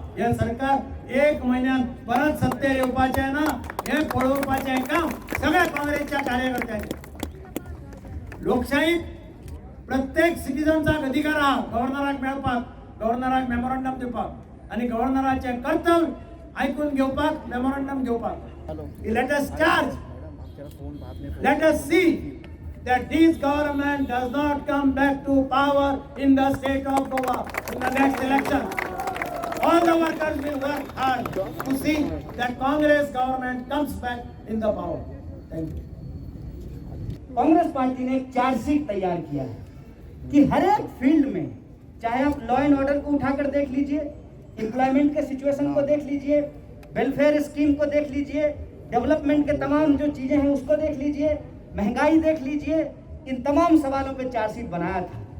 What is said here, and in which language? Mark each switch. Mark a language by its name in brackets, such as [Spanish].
[Goan Konkani] हे सरकार एक महिन्यात परत सत्तेर येवपाचे ना हे पळोवपाचे काम सगळ्या काँग्रेसच्या कार्यकर्त्यांचे। लोकशाहीत प्रत्येक सिटीजनचा अधिकार हा गव्हर्नराक मेळपाक, गव्हर्नराक मेमोरंडम दिवपाक आणि गव्हर्नराचे कर्तव्य ऐकून घेवपाक, मेमोरंडम घेवपाक। [English] Let us charge, let us see that this government does not come back to power in the state of Goa in the next election. All the workers will work hard to see that Congress government comes back in the power. Thank you. [Hindi] Congress party ने एक chargesheet तैयार किया है कि हर एक field में, चाहे आप लॉ एंड ऑर्डर को उठाकर देख लीजिए, एम्प्लॉयमेंट के सिचुएशन को देख लीजिए, वेलफेयर स्कीम को देख लीजिए, डेवलपमेंट के तमाम जो चीजें हैं उसको देख लीजिए, महंगाई देख लीजिए, इन तमाम सवालों पे चार्जशीट बनाया था।